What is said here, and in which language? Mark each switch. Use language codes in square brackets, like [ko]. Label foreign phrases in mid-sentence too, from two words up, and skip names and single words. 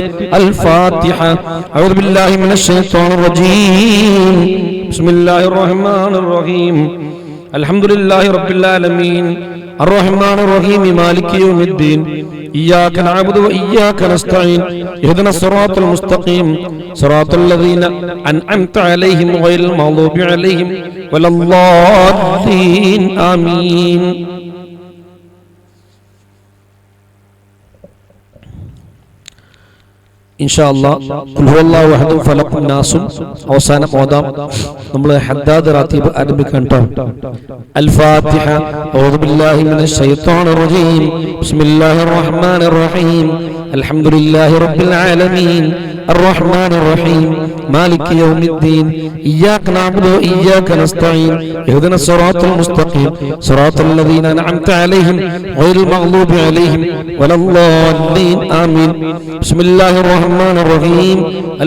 [ar] الفاتحة. أعوذ بالله من الشيطان الرجيم. بسم الله الرحمن الرحيم. الحمد لله رب العالمين الرحمن الرحيم مالك يوم الدين إياك نعبد وإياك نستعين اهدنا الصراط المستقيم صراط الذين أنعمت عليهم غير المغضوب عليهم ولا الضالين آمين. [ml] ഇൻഷാഅല്ലാഹ് ഖുൽ ഹുവല്ലാഹു അഹദ് ഫലഖുൻ നാസും അവസാനം ഓതാം. നമ്മൾ ഹദ്ദാദ് റാത്തീബ് ആരംഭിക്കാൻ ട്ടോ. [ar] الفاتحة. أعوذ بالله من الشيطان الرجيم. بسم الله الرحمن الرحيم. الحمد لله رب العالمين الرحمن الرحيم مالك يوم الدين إياك نعبد وإياك نستعين اهدنا الصراط المستقيم صراط الذين أنعمت عليهم غير المغضوب عليهم ولا الضالين آمين. بسم الله الرحمن الرحيم.